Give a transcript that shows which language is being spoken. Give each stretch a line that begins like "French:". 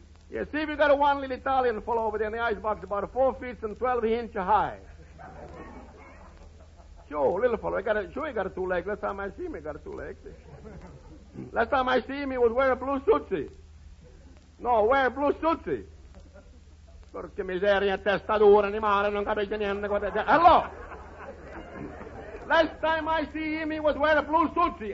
English: Yeah, see if you got a one little Italian fellow over there in the icebox, about 4 feet and 12 inches high. Sure, little fellow. He got a 2 legs. Last time I see him, he got a 2 legs. Last time I see him, he was wearing a blue suitsie. No, wear a blue suitsie.
Italian: Porca miseria, testa dura, animale, non capisce niente.
English: Hello. Last time I see him, he was wearing a blue suitsie.